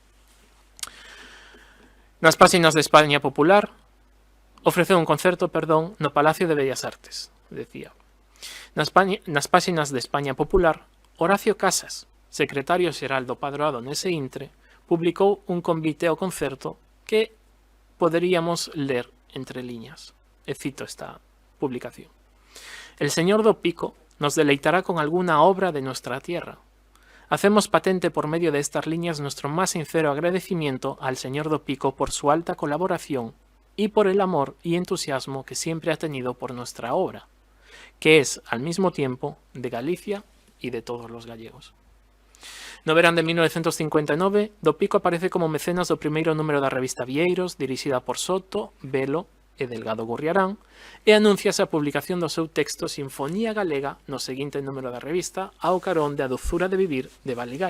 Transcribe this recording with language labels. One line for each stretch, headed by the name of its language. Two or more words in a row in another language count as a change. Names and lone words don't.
Galician: Nas páxinas de España Popular, ofreceu un concerto, no Palacio de Bellas Artes, decía. Nas páxinas de España Popular, Horacio Casas, secretario xeral do Padroado nese intre, publicou un convite ao concerto que poderíamos ler entre liñas. E cito esta publicación.
Spanish: El señor do Pico nos deleitará con alguna obra de nuestra tierra. Hacemos patente por medio de estas líneas nuestro más sincero agradecimiento al señor do Pico por su alta colaboración y por el amor y entusiasmo que siempre ha tenido por nuestra obra, que es al mismo tiempo de Galicia y de todos los gallegos.
Galician: No verán de 1959, do Pico aparece como mecenas do primeiro número da revista Vieiros, dirixida por Soto, Velo e Delgado Gurriarán, e anúnciase a publicación do seu texto Sinfonía Galega no seguinte número da revista, ao carón de A dozura de vivir de Balegai.